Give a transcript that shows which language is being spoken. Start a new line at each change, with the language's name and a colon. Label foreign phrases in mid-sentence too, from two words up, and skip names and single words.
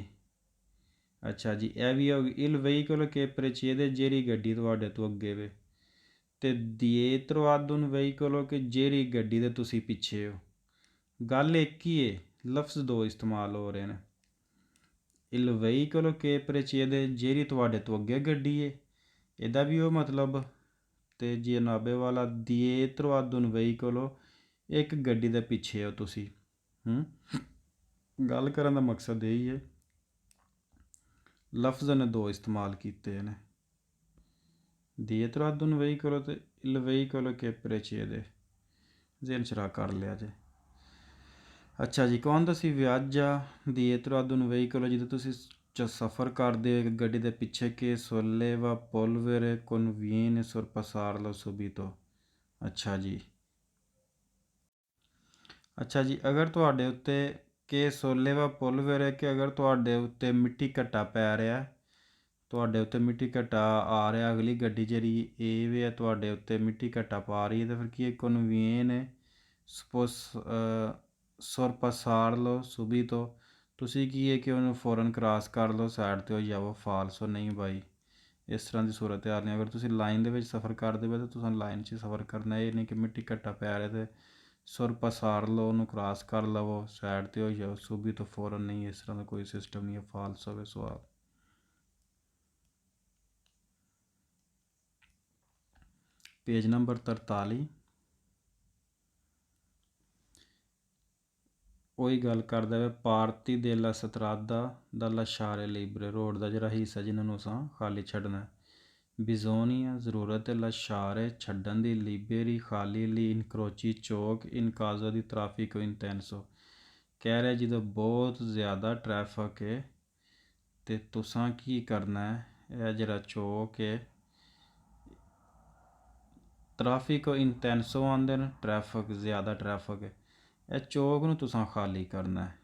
Punjabi: ਅੱਛਾ ਜੀ, ਇਹ ਵੀ ਹੋ ਗਈ
Italian: il veicolo che precede,
Punjabi: ਜਿਹੜੀ ਗੱਡੀ ਤੁਹਾਡੇ ਤੋਂ ਅੱਗੇ ਵੇ, ਅਤੇ
Italian: dietro ad un veicolo
Punjabi: ਕਿ ਜਿਹੜੀ ਗੱਡੀ ਦੇ ਤੁਸੀਂ ਪਿੱਛੇ ਹੋ। ਗੱਲ ਇੱਕ ਹੀ ਹੈ, ਲਫ਼ਜ਼ ਦੋ ਇਸਤੇਮਾਲ ਹੋ ਰਹੇ ਨੇ।
Italian: il veicolo che precede
Punjabi: ਜਿਹੜੀ ਤੁਹਾਡੇ ਤੋਂ ਅੱਗੇ ਗੱਡੀ ਹੈ, ਇਹਦਾ ਵੀ ਉਹ ਮਤਲਬ, ਅਤੇ ਜਨਾਬੇ ਵਾਲਾ
Italian: dietro ad un veicolo
Punjabi: ਇੱਕ ਗੱਡੀ ਦੇ ਪਿੱਛੇ ਹੋ ਤੁਸੀਂ। ਗੱਲ ਕਰਨ ਦਾ ਮਕਸਦ ਇਹੀ ਹੈ, ਲਫ਼ਜ਼ ਨੇ ਦੋ ਇਸਤੇਮਾਲ ਕੀਤੇ ਨੇ,
Italian: dietro ad un veicolo ਅਤੇ il veicolo che precede,
Punjabi: ਜ਼ਿਹਨ ਚਰਾ ਕਰ ਲਿਆ ਜੇ। ਅੱਛਾ ਜੀ,
Italian: quando si viaggia dietro ad un veicolo
Punjabi: ਜਦੋਂ ਤੁਸੀਂ ਸਫ਼ਰ ਕਰਦੇ ਹੋ ਇੱਕ ਗੱਡੀ ਦੇ ਪਿੱਛੇ,
Italian: che solleva polvere conviene sorpassarlo subito।
Punjabi: ਅੱਛਾ ਜੀ, ਅੱਛਾ ਜੀ, ਅਗਰ ਤੁਹਾਡੇ ਉੱਤੇ ਕਿ
Italian: solleva polvere
Punjabi: ਕਿ ਅਗਰ ਤੁਹਾਡੇ ਉੱਤੇ ਮਿੱਟੀ ਘੱਟਾ ਪੈ ਰਿਹਾ, ਤੁਹਾਡੇ ਉੱਤੇ ਮਿੱਟੀ ਘੱਟਾ ਆ ਰਿਹਾ, ਅਗਲੀ ਗੱਡੀ ਜਿਹੜੀ ਏ ਵੇ ਹੈ ਤੁਹਾਡੇ ਉੱਤੇ ਮਿੱਟੀ ਘੱਟਾ ਪਾ ਰਹੀ ਹੈ, ਤਾਂ ਫਿਰ ਕੀ
Italian: conviene sorpassarlo subito,
Punjabi: ਤੁਸੀਂ ਕੀ ਹੈ ਕਿ ਉਹਨੂੰ ਫ਼ੌਰਨ ਕਰਾਸ ਕਰ ਲਓ, ਸਾਈਡ 'ਤੇ ਹੋ ਜਾਵੋ। ਫਾਲਸੋ, ਨਹੀਂ ਬਾਈ, ਇਸ ਤਰ੍ਹਾਂ ਦੀ ਸੂਰਤ ਹਾਲ ਨਹੀਂ। ਅਗਰ ਤੁਸੀਂ ਲਾਈਨ ਦੇ ਵਿੱਚ ਸਫ਼ਰ ਕਰਦੇ ਪਏ ਤਾਂ ਤੁਸੀਂ ਲਾਈਨ 'ਚ ਸਫ਼ਰ ਕਰਨਾ, ਇਹ ਨਹੀਂ ਕਿ ਮਿੱਟੀ ਘੱਟਾ ਪੈ ਰਿਹਾ ਅਤੇ sorpassarlo ਉਹਨੂੰ ਕਰਾਸ ਕਰ ਲਵੋ, ਸਾਈਡ 'ਤੇ ਹੋ ਜਾਓ, subito ਫ਼ੌਰਨ ਨਹੀਂ, ਇਸ ਤਰ੍ਹਾਂ ਦਾ ਕੋਈ ਸਿਸਟਮ ਨਹੀਂ ਹੈ। ਫਾਲਸ ਹੋਵੇ ਸਵਾਲ। ਪੇਜ ਨੰਬਰ 43, ਉਹੀ ਗੱਲ ਕਰਦਾ ਵੇ, ਪਾਰਤੀ
Italian: della strada dal lasciare libero,
Punjabi: ਰੋਡ ਦਾ ਜਿਹੜਾ ਹਿੱਸਾ ਜਿਹਨਾਂ ਨੂੰ ਅਸਾਂ ਖਾਲੀ ਛੱਡਣਾ। bisogna ਜ਼ਰੂਰਤ ਹੈ, lasciare ਛੱਡਣ ਦੀ, liberi ਖਾਲੀ ਲਈ, incroci ਚੌਕ,
Italian: in caso di traffico intenso
Punjabi: ਕਹਿ ਰਿਹਾ ਜਦੋਂ ਬਹੁਤ ਜ਼ਿਆਦਾ ਟ੍ਰੈਫਿਕ ਹੈ ਅਤੇ ਤੁਸਾਂ ਕੀ ਕਰਨਾ ਹੈ, ਇਹ ਜਿਹੜਾ ਚੌਕ ਹੈ,
Italian: traffico intenso
Punjabi: ਆਉਂਦੇ ਨੇ, ਟ੍ਰੈਫਿਕ ਜ਼ਿਆਦਾ ਟ੍ਰੈਫਿਕ ਹੈ, ਇਹ ਚੌਕ ਨੂੰ ਤੁਸਾਂ ਖਾਲੀ ਕਰਨਾ ਹੈ।